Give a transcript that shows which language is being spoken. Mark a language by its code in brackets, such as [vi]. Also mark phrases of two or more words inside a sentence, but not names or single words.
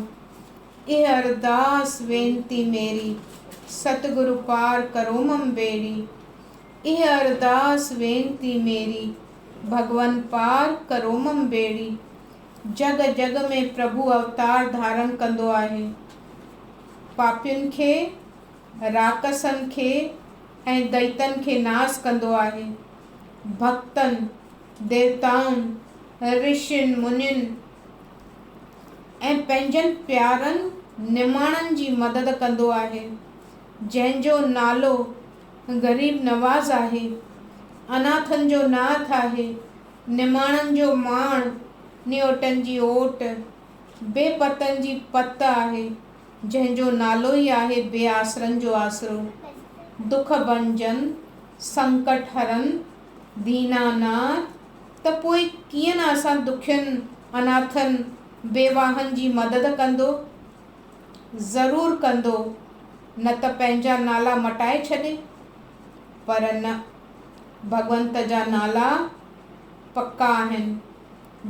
[hi] ये अरदास बेनती मेरी, सतगुरु पार करो मम बेड़ी। ये अरदास बेनती मेरी, भगवन पार करो मम बेड़ी। [sd] जग जग में प्रभु अवतार धारण कंदो आहे। पापियुनि खे, राकसनि खे ऐं दैतनि खे नास कंदो आहे। भक्तनि, देवताउनि, ऋषियुनि, मुनियुनि ऐं पंहिंजनि प्यारनि निमाणनि जी मदद कंदो आहे। जंहिंजो नालो ग़रीब नवाज़ आहे, अनाथनि जो नाथ आहे, निमाणनि जो माण, नियोटनि जी ओट, बेपतनि जी पत आहे। जंहिंजो नालो ई आहे बेआसरनि जो आसरो। दुख भंजन, संकट हरन, दीनानाथ। त पोइ कीअं न असां दुखियनि, अनाथनि, बेवाहनि जी मदद कंदो? ज़रूरु कंदो, न त पंहिंजा नाला मटाए छॾे। पर न, भगवंत जा नाला पक्का आहिनि।